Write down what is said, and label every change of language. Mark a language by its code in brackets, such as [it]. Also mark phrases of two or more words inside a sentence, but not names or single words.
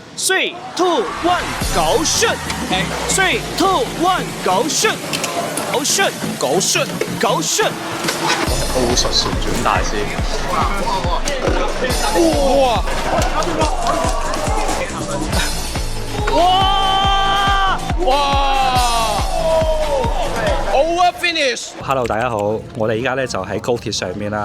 [en] 3, 2, 1, go shoot! 3, 2, 1, go shoot! Go shoot! Go shoot! Go shoot! [yue] 奧術旋轉大師。 [en] Over finish。 [yue] Hello，大家好，我哋依家咧就喺高鐵上面啦。